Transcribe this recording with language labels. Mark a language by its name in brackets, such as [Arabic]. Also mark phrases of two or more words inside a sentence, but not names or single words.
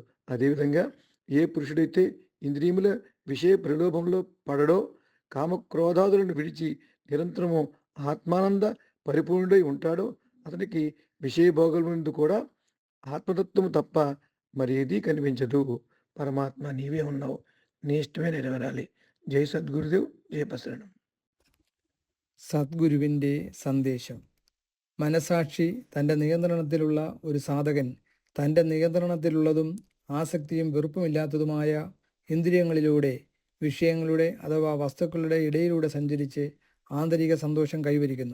[Telugu] అదేవిధంగా ఏ పురుషుడైతే ఇంద్రియముల విషయ ప్రలోభంలో పడడో, కామక్రోధాదులను విడిచి నిరంతరము ఆత్మానంద పరిపూర్ణుడై ఉంటాడో అతనికి విషయభోగుల ముందు కూడా ఆత్మతత్వము తప్ప మరి ఏదీ కనిపించదు. పరమాత్మ నీవే ఉన్నావు. నీ ఇష్టమే నెరవేరాలి. జై సద్గురుదేవ్. జై బసవಣ್ಣ. [Malayalam] സദ്ഗുരുവിൻ്റെ സന്ദേശം. മനസാക്ഷി തൻ്റെ നിയന്ത്രണത്തിലുള്ള ഒരു സാധകൻ തൻ്റെ നിയന്ത്രണത്തിലുള്ളതും ആസക്തിയും വെറുപ്പുമില്ലാത്തതുമായ ഇന്ദ്രിയങ്ങളിലൂടെ വിഷയങ്ങളുടെ അഥവാ വസ്തുക്കളുടെ ഇടയിലൂടെ സഞ്ചരിച്ച് ആന്തരിക സന്തോഷം കൈവരിക്കുന്നു.